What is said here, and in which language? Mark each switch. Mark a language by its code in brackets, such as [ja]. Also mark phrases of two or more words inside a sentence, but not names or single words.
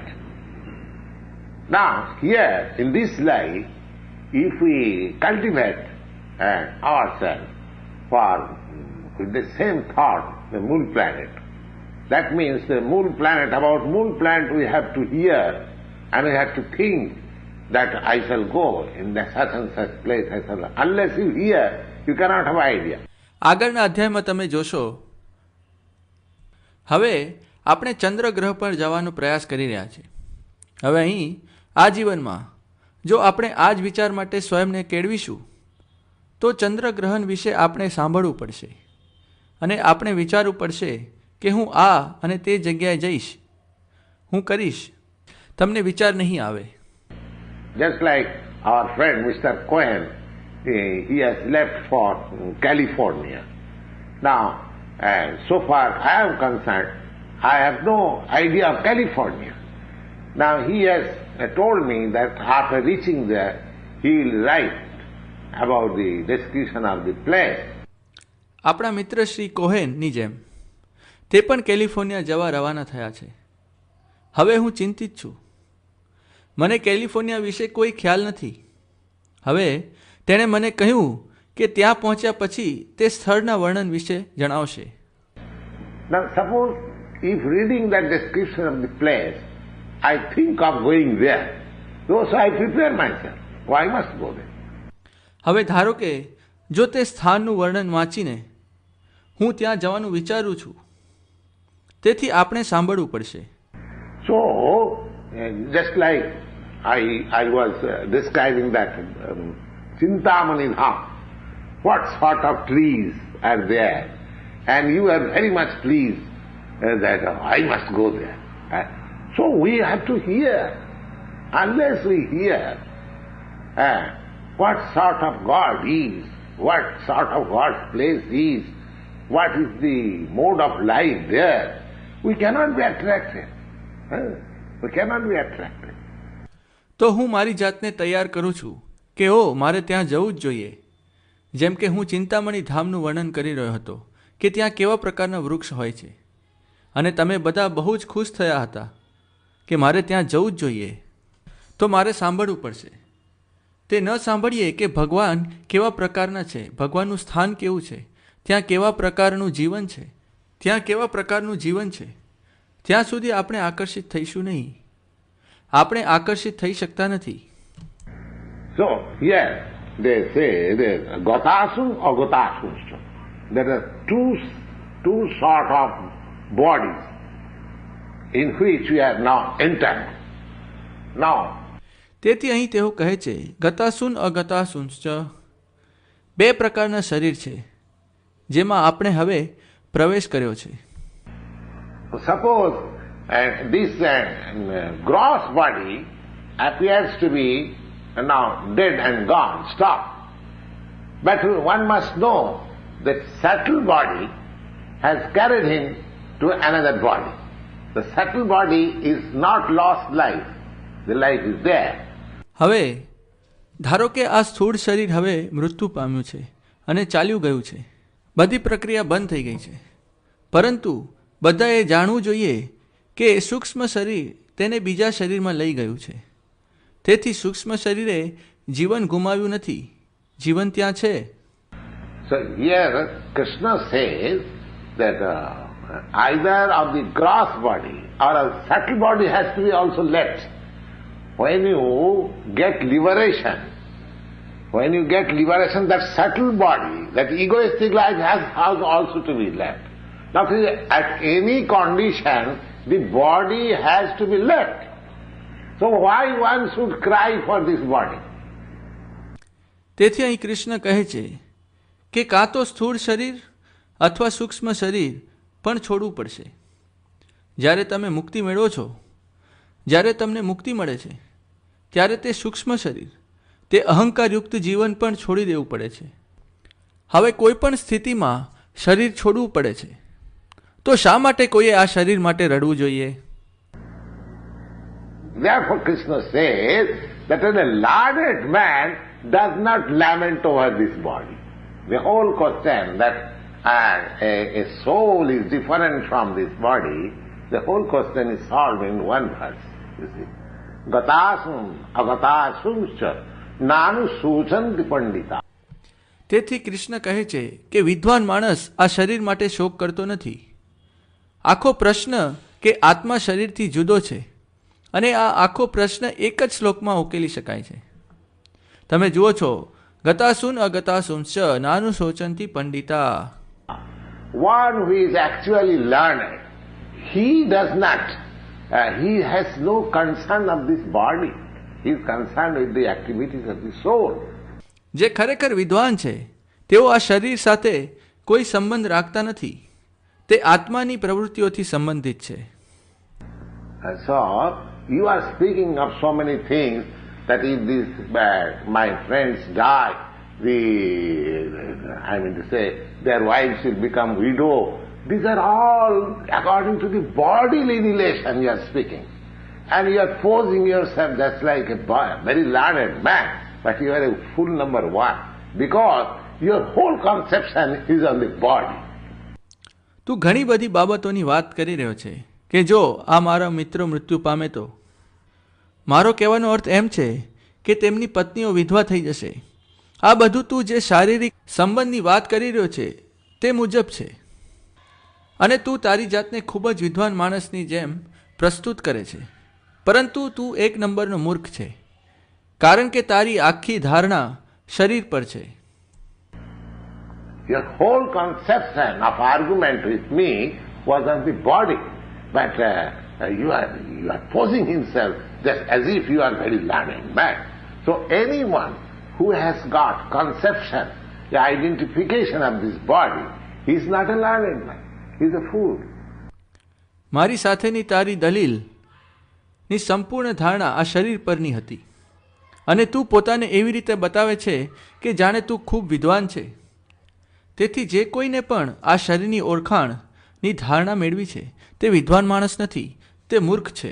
[en] Now here in this life, if we cultivate ourselves for with the same thought, the moon planet, that means the moon planet, about moon planet we have to hear and we have to think that I shall go in the such and such place. Unless you hear, you cannot have idea. [gu] આગળના અધ્યાયમાં તમે જોશો હવે આપણે ચંદ્ર ગ્રહ પર જવાનો પ્રયાસ કરી રહ્યા છે. હવે અહીં આ જીવનમાં જો આપણે આ જ વિચાર માટે સ્વયંને કેળવીશું તો ચંદ્રગ્રહણ વિશે આપણે સાંભળવું પડશે અને આપણે વિચારવું પડશે કે હું આ અને તે જગ્યાએ જઈશ, હું કરીશ. તમને વિચાર નહીં આવે. [en] Just like our friend Mr. Cohen, he has left for California. Now, so far I am concerned, I have no idea of California. Now he has told me that after reaching there, he will write about the description of the place. [gu] આપણા મિત્ર શ્રી કોહેનની જેમ તે પણ કેલિફોર્નિયા જવા રવાના થયા છે. હવે હું ચિંતિત છું. મને કેલિફોર્નિયા વિશે કોઈ ખ્યાલ નથી. હવે તેણે મને કહ્યું કે ત્યાં પહોંચ્યા પછી તે સ્થળના વર્ણન વિશે જણાવશે. [en] Now suppose if reading that description of the place, I think of going there, so I prepare myself. Why must go there? [gu] હવે ધારો કે જો તે સ્થાનનું વર્ણન વાંચીને હું ત્યાં જવાનું વિચારું છું તેથી આપણે સાંભળવું પડશે. [en] So, just like I was describing that Chintamani Dham, what sort of trees are there, and you are very much pleased that I must go there. So we have to hear. Unless we hear what sort of God is, what sort of God's place is, what is the mode of life there, we cannot be attracted. We cannot be attracted. [gu] તો હું મારી જાતને તૈયાર કરું છું કે મારે ત્યાં જવું જ જોઈએ. જેમ કે હું ચિંતામણી ધામનું વર્ણન કરી રહ્યો હતો કે ત્યાં કેવા પ્રકારના વૃક્ષ હોય છે અને તમે બધા બહુ જ ખુશ થયા હતા કે મારે ત્યાં જવું જ જોઈએ. તો મારે સાંભળવું પડશે. તે ન સાંભળીએ કે ભગવાન કેવા પ્રકારના છે, ભગવાનનું સ્થાન કેવું છે, ત્યાં કેવા પ્રકારનું જીવન છે, ત્યાં કેવા પ્રકારનું જીવન છે, ત્યાં સુધી આપણે આકર્ષિત થઈશું નહીં. આપણે આકર્ષિત થઈ શકતા નથી. [en] So here they say Gotasum or Gotasum. There are two sort of bodies. in which we are now entered. Now, [gu] તેથી અહીં તેઓ કહે છે [sa] गतासून् अगतासूंश्च, [gu] બે પ્રકારના શરીર છે જેમાં આપણે હવે પ્રવેશ કર્યો છે. [en] suppose this gross body appears to be now dead and gone, stop. But one must know that subtle body has carried him to another body. The subtle body is not lost life. The life is there. [gu] હવે ધારો કે આ સ્થૂળ શરીર હવે મૃત્યુ પામ્યું છે અને ચાલ્યું ગયું છે, બધી પ્રક્રિયા બંધ થઈ ગઈ છે, પરંતુ બધાએ જાણવું જોઈએ કે સૂક્ષ્મ શરીર તેને બીજા શરીરમાં લઈ ગયું છે. તેથી સૂક્ષ્મ શરીરે જીવન ગુમાવ્યું નથી, જીવન ત્યાં છે. [en] So here Krishna says that either of the gross body or a subtle body has to be also left. When you get liberation, that subtle body, that egoistic life has also to be left. Now, at any condition, the body has to be left. So why one should cry for this body? [gu] તેથી અહીં કૃષ્ણ કહે છે કે કાં તો સ્થૂળ શરીર અથવા સૂક્ષ્મ શરીર પણ છોડવું પડશે. જ્યારે તમે મુક્તિ મેળવો છો, જ્યારે તમને મુક્તિ મળે છે, ત્યારે તે સૂક્ષ્મ શરીર, તે અહંકારયુક્ત જીવન પણ છોડી દેવું પડે છે. હવે કોઈ પણ સ્થિતિમાં શરીર છોડવું પડે છે, તો શા માટે કોઈએ આ શરીર માટે રડવું જોઈએ? [en] Therefore Krishna says that a learned man does not lament over this body. The whole question that a soul is different from this body, the whole question is solved in one verse, you see. [sa] गतासून् अगतासूंश्च नानु शोचन्ति पण्डिताः. [gu] તેથી કૃષ્ણ કહે છે કે વિદ્વાન માણસ આ શરીર માટે શોક કરતો નથી. આખો પ્રશ્ન કે આત્મા શરીરથી જુદો છે, અને આ આખો પ્રશ્ન એક જ શ્લોકમાં ઉકેલી શકાય છે. તમે જુઓ છો, [sa] गतासून् अगतासूंश्च नानु शोचन्ति पण्डिताः. [en] One who is actually learned, he does not, he has no concern of this body. He is concerned with the activities of the soul. [gu] જે ખરેખર વિદ્વાન છે તેઓ આ શરીર સાથે કોઈ સંબંધ રાખતા નથી, તે આત્માની પ્રવૃત્તિઓથી સંબંધિત છે. [en] And so, you are speaking of so many things that if these my friends die, to say, their wives will become widow. These are all according to the bodily relation you are speaking. And you are posing yourself just like a very learned man, but you are a fool number one, because your whole conception is on the body. [gu] તું ઘણી બધી બાબતોની વાત કરી રહ્યો છે કે જો આ મારા મિત્રો મૃત્યુ પામે તો. મારો કહેવાનો અર્થ એમ છે કે તેમની પત્નીઓ વિધવા થઈ જશે. આ બધું તું જે શારીરિક સંબંધની વાત કરી રહ્યો છે તે મુજબ છે, અને તું તારી જાતને ખૂબ જ વિદ્વાન માણસની જેમ પ્રસ્તુત કરે છે, પરંતુ તું એક નંબરનો મૂર્ખ છે, કારણ કે તારી આખી ધારણા શરીર પર છે. [en] Your whole conception of argument with me was on the body, but you are posing himself just as if you are very learned man. So anyone who has got conception, the identification of this body, he is not a learned man. He is a fool. [gu] મારી સાથેની તારી દલીલની સંપૂર્ણ ધારણા આ શરીર પરની હતી, અને તું પોતાને એવી રીતે બતાવે છે કે જાણે તું ખૂબ વિદ્વાન છે. તેથી જે કોઈને પણ આ શરીરની ઓળખાણની ધારણા મેળવી છે તે વિદ્વાન માણસ નથી, તે મૂર્ખ છે.